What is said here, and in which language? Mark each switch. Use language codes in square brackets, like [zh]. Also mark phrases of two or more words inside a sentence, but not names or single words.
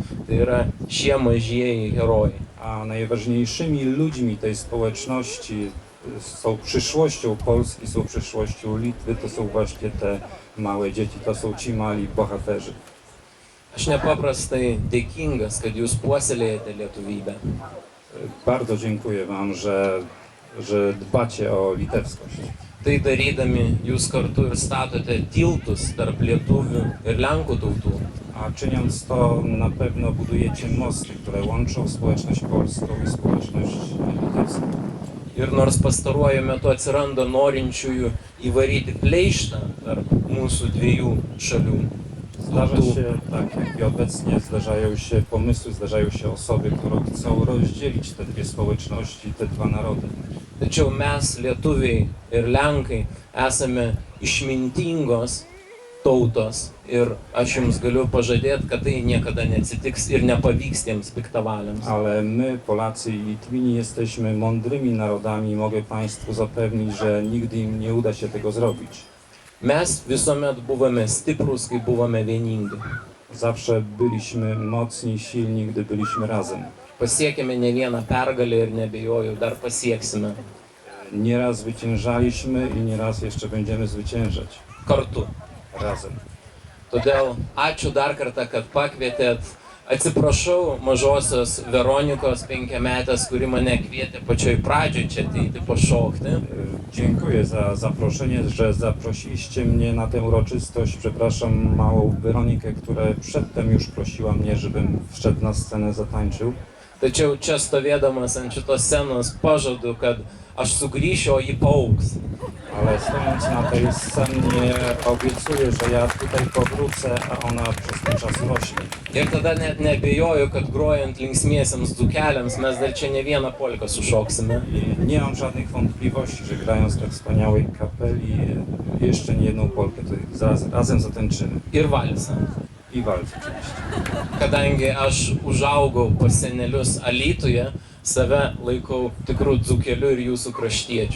[lt] Tai yra šie mažieji herojai. [pl] A najważniejszymi ludźmi tej społeczności są przyszłością Polski, są przyszłością Litwy, to są właśnie te małe dzieci, to są ci mali bohaterzy. [lt] Aš nepaprastai dėkingas, kad jūs puoselėjate lietuvybę. [pl] Bardzo dziękuję wam, że dbacie o litewskość. [lt] Tai darydami jūs kartu ir statote tiltus tarp lietuvių ir lenkų tautų. [pl] A czyniąc to, na pewno budujecie mosty, które łączą społeczność polską i społeczność litewską. [lt] Ir nors pastaruoju metu atsiranda norinčiųjų įvaryti pleištą tarp mūsų dviejų šalių. [pl] Zdarza się, tak jak i obecnie, zdarzają się pomysły, zdarzają się osoby, które chcą rozdzielić te dwie społeczności, te dwa narody. [lt] Tačiau mes, lietuviai ir lenkai, esame išmintingos tautos ir aš jums galiu pažadėti, kad tai niekada neatsitiks ir nepavyks tiems piktavaliams. [pl] Ale my, Polacy i Litwini, jesteśmy mądrymi narodami i mogę Państwu zapewnić, że nigdy im nie uda się tego zrobić. [lt] Mes visuomet buvome stiprus, kai buvome vieningi. [pl] Zawsze byliśmy mocni, silni, gdy byliśmy razem. [lt] Pasiekėme ne vieną pergalę ir nebejoju, dar pasieksime. [pl] Nieraz zwyciężaliśmy i nieraz jeszcze będziemy zwyciężać. [lt] Kartu. [pl] Razem. [lt] Todėl ačiū dar kartą, kad pakvietėt. Atsiprašau mažosios Veronikos 5-metės, kuri mane kvietė pačioj pradžioj čia ateiti pašokti. [pl] Dziękuję za zaproszenie, że zaprosiliście mnie na tę uroczystość. Przepraszam małą Weronikę, która przedtem już prosiła mnie, żebym wszedł na scenę, zatańczył. [lt] Tačiau čia stovėdamas ant šitos scenos pažadu, kad aš sugrįšiu, o ji paaugs. [pl] Ale stojąc na tej scenie obiecuję, że ja tutaj powrócę, a ona przez ten czas rośnie. [lt] Ir tada net nebejoju, kad grojant linksmiesiams dzukeliams mes dar čia ne vieną polką sušoksime. [pl] I nie mam żadnych wątpliwości, że grając w tak wspaniałej kapeli jeszcze nie jedną polkę tutaj razem zatańczymy. [lt] Ir valsą. [pl] I walc oczywiście. [lt] Kadangi aš užaugau pas senelius Alytuje, save laikau tikrų dzukelių ir jūsų kraštiečių.